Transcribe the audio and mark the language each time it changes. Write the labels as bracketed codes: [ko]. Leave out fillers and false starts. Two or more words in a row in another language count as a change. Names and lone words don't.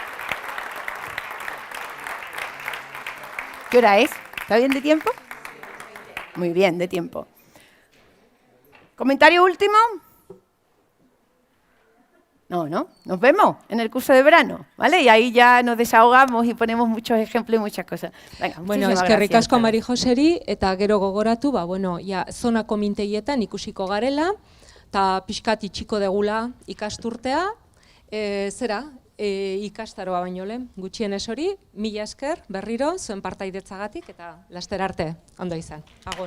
[es] ¿Qué hora es? ¿Está bien de tiempo? Muy bien, de tiempo. ¿Comentario último? No, ¿no? Nos vemos en el curso de verano, ¿vale? Y ahí ya nos desahogamos y ponemos muchos ejemplos y muchas cosas. Venga, [eu] bueno, eskerrik asko Mari Joseri, eta gero gogoratu, bueno, ja, zonako mintegietan ikusiko garela, eta pixkat itxiko degula ikasturtea, ikastaroa baino lehen, gutxienez hori, mila esker, berriro, zuen partaidetzagatik, eta laster arte, ondo izan.